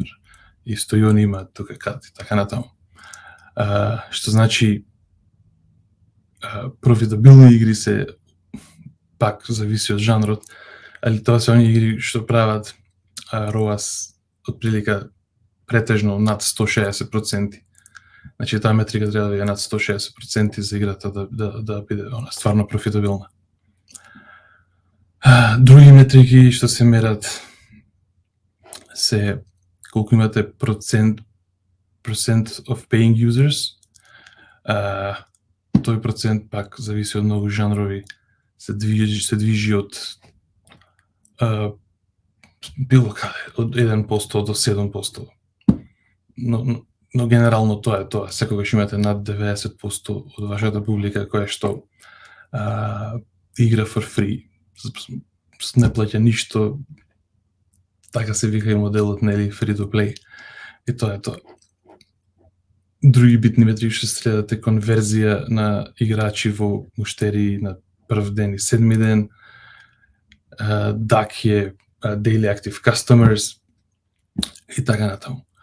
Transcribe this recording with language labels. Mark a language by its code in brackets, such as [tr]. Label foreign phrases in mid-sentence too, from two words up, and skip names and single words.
[mk] Исто и они имаат тука карти, така натаму. Што значи, профитабилни игри се, пак зависи од жанрот, али тоа се оние игри што прават ROAS отприлика претежно над 160%. Значи, таа метрика треба да е над 160% за играта да биде стварно профитабилна. Други метрики што се мерат се колку имате [en] percent of paying users. [mk] Тој процент пак зависи од многу жанрови, се движи од било каде, од 1% до 7%. Но генерално тоа е тоа. Секогаш имате над 90% од вашата публика која што игра [en] for free, [mk] не плаќа ништо, така се вика и моделот, нели, [en] free to play. [mk] И тоа е тоа. Други битни метрики што следате: конверзија на играчи во муштери на прв ден и седми ден, DAC е [en] Daily Active Customers [mk] и така натаму.